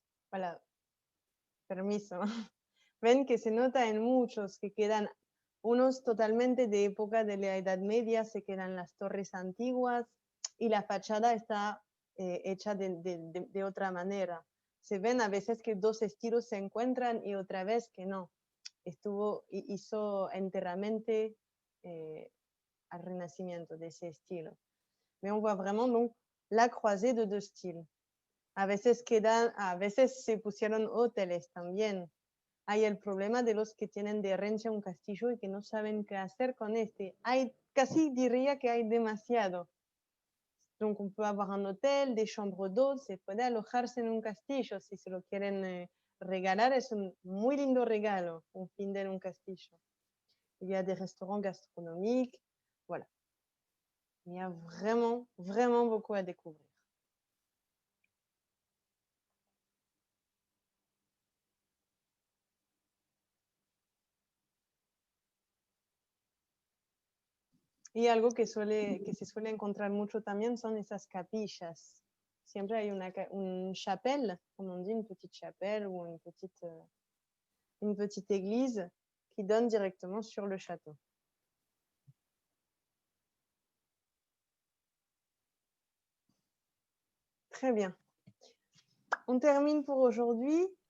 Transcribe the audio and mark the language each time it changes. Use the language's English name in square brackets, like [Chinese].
[Spanish] Voilà, permiso. Ven que se nota en muchos que quedan unos totalmente de época de la Edad Media, se quedan las torres antiguas y la fachada está hecha de otra manera. Se ven a veces que dos estilos se encuentran y otra vez que no. Hizo enteramente al renacimiento de ese estilo. [French] Mais on voit vraiment donc la croisée de deux styles. [Spanish] A veces se pusieron hoteles también. Hay el problema de los que tienen de herencia un castillo y que no saben qué hacer con este. Casi diría que hay demasiado. [French] Donc on peut avoir un hôtel, des chambres d'hôtes, [Spanish] se puede alojarse en un castillo si se lo quieren regalar. Es un muy lindo regalo, un fin de en un castillo. [French] Il y a des restaurants gastronomiques, voilà. Il y a vraiment, vraiment beaucoup à découvrir. [Spanish] Y algo que se suele encontrar mucho también son esas capillas. Siempre hay un chapelle, como [French] on dit, une petite chapelle ou une petite église qui donne directement sur le château. Très bien. On termine pour aujourd'hui.